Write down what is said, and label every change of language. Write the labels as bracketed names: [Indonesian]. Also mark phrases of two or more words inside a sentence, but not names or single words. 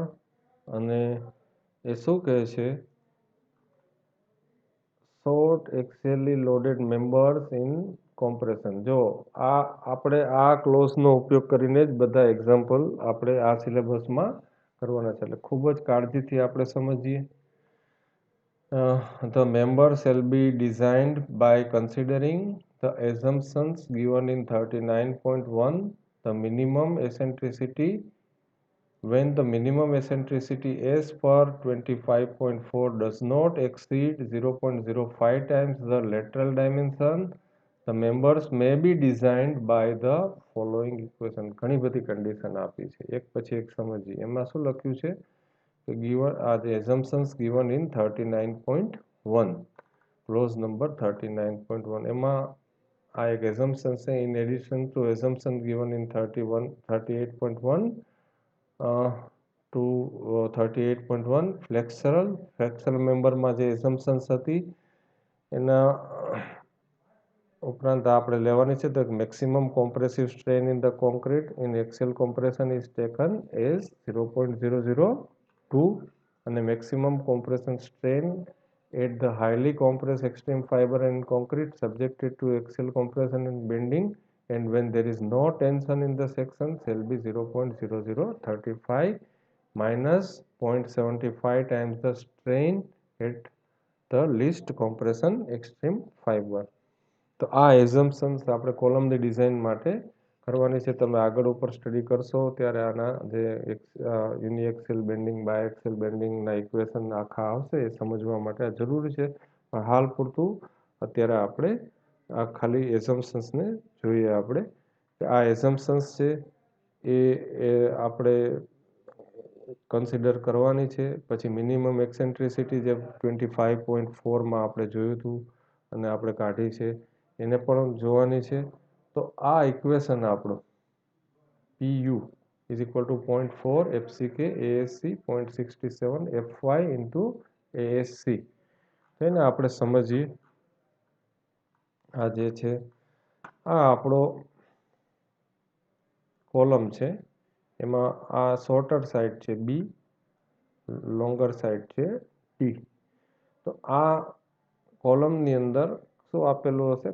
[Gujarati] અને એ શું કહે છે? [English] short axially loaded members in compression. [Gujarati] જો આપણે આ ક્લોઝનો ઉપયોગ કરીને જ બધા એક્ઝામ્પલ આપણે આ સિલેબસમાં કરવાના છે, એટલે ખૂબ જ કાળજીથી આપણે સમજીએ. [English] The member shall be designed by considering the assumptions given in 39.1. The minimum eccentricity when the minimum eccentricity as per 25.4 does not exceed 0.05 times the lateral dimension, the members may be designed by the following equation. [Gujarati] ઘણી બધી કન્ડિશન આપી છે, એક પછી એક સમજીએ. એમાં શું લખ્યું છે કે [English] given are the assumptions given in 39.1, clause number 39.1. [Gujarati] એમાં આ એક [English] assumption છે in addition to assumption given in 38.1 to 38.1. [Gujarati] ફ્લેક્સરલ મેમ્બરમાં જે assumptions હતી એના ઉપરાંત આપણે લેવાની છે તો [English] maximum compressive strain in the concrete in axial compression is taken as 0.002 અને maximum compression strain at the highly compressed extreme fiber and concrete subjected to axial compression and bending and when there is no tension in the section shall be 0.0035 minus 0.75 times the strain at the least compression extreme fiber. [Gujarati] તો આ એઝમ્પશન્સ આપણે કોલમની ડિઝાઇન માટે કરવાની છે. તમે આગળ ઉપર સ્ટડી કરશો ત્યારે આના જે [English] uniaxial bending biaxial [Gujarati] બેન્ડિંગના ઇક્વેશન આખા આવશે એ સમજવા માટે આ જરૂરી છે. પણ હાલ પૂરતું અત્યારે આપણે આ ખાલી એઝમ્પશન્સને જોઈએ આપણે કે આ એઝમ્પશન્સ છે એ આપણે કન્સિડર કરવાની છે. પછી [English] minimum eccentricity [Gujarati] જે 25.4માં આપણે જોયું હતું અને આપણે કાઢી છે એને પણ જોવાની છે. તો આ ઇક્વેશન આપણું [English] PU is equal to 0.4 FCK ASC 0.67 FY into ASC. [Gujarati] એને આપણે સમજીએ. આ જે છે આ આપણો કોલમ છે, એમાં આ [English] shorter side [Gujarati] છે B, [English] longer side [Gujarati] છે T. તો આ કોલમની અંદર શું આપેલું હશે?